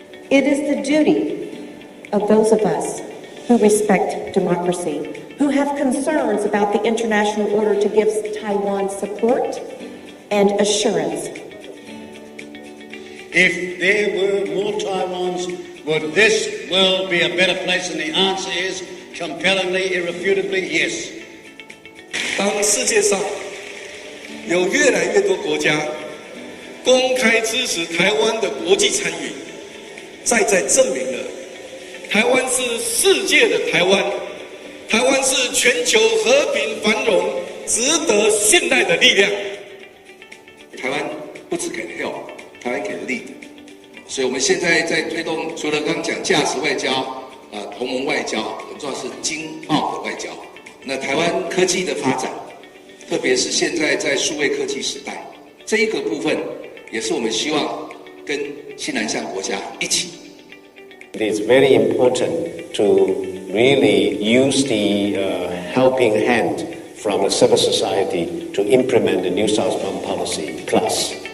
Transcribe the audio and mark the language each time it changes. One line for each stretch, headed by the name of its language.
English: It is the duty of those of us who respect democracy, who have concerns about the international order, to give Taiwan support and assurance. If there were more Taiwans, would this world be a better place? And the answer is compellingly, irrefutably, yes.
Chinese: 当世界上有越来越多国家公开支持台湾的国际参与，再证明了台湾是世界的台湾，台湾是全球和平繁荣值得信赖的力量。台湾不只给
English: help，
Chinese: 台湾给
English: lead，
Chinese: 所以我们现在在推动，除了刚刚讲价值外交、同盟外交，很重要是经贸的外交。那台湾科技的发展，特别是现在在数位科技时代，这一个部分也是我们希望跟新南向国家一起。
English: It is very important to really use the helping hand from the civil society to implement the New Southbound Policy Plus.